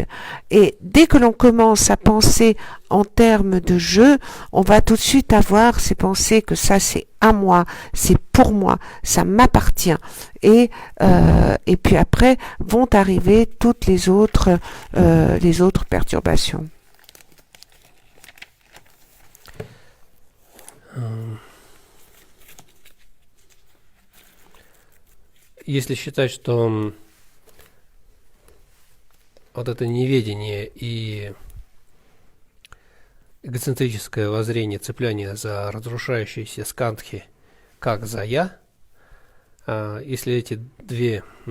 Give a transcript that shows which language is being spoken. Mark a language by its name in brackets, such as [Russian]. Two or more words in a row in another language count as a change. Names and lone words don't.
[French] Et dès que l'on commence à penser en termes de jeu, on va tout de suite avoir ces pensées que ça c'est à moi, c'est pour moi, ça m'appartient. Et puis après vont arriver toutes les autres perturbations. [Russian] Если считать, что вот это неведение и эгоцентрическое воззрение, цепляние за разрушающиеся скандхи как за «я», если эти две